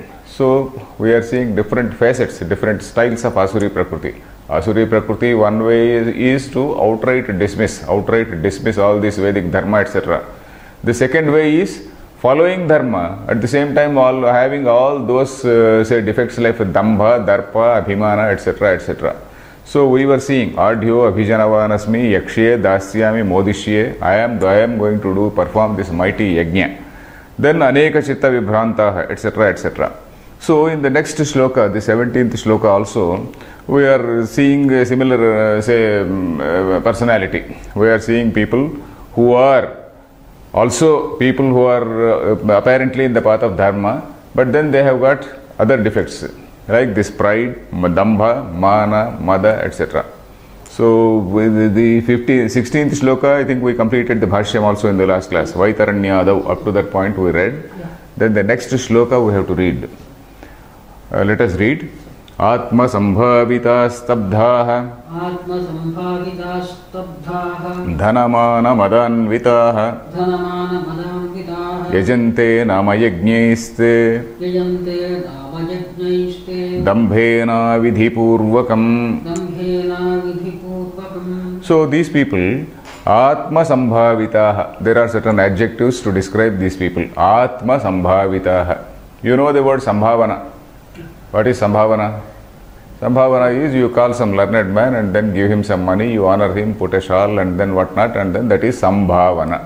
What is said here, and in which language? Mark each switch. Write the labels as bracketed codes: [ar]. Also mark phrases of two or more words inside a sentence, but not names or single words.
[en] So we are seeing different facets, different styles of [sa] आसुरी प्रकृति. Asuri Prakriti, [en] one way is to outright dismiss all this Vedic dharma, etc. The second way is following dharma, at the same time having all those defects like [sa] दम्भ दर्प अभिमान, [en] etc., etc. So we were seeing [sa] आढ्यो अभिजनवानस्मि यक्ष्ये दास्यामि मोदिष्ये. [en] I am going to perform this mighty yajna. Then [sa] अनेक चित्त विभ्रान्ताः, [en] etc., etc. So in the next shloka, the 17th shloka also, we are seeing a similar personality. We are seeing people who are also apparently in the path of dharma, but then they have got other defects like this pride, [sa] दम्भ मान मद, [en] etc. So with the 16th shloka, I think we completed the bhashyam also in the last class. Vaitaranyadav, up to that point we read. Yeah. Then the next shloka we have to read. Let us read. [sa] आत्म सम्भाविता स्तब्धाः धनमान मदान्विताः यजन्ते नाम यज्ञैस्ते दम्भेन विधिपूर्वकम्. [en] So these people, [sa] आत्म सम्भाविताः, [en] there are certain adjectives to describe these people. [sa] आत्म सम्भाविताः. [en] You know the word Sambhavana. What is Sambhavana? Sambhavana is you call some learned man and then give him some money, you honor him, put a shawl and then whatnot, and then that is Sambhavana.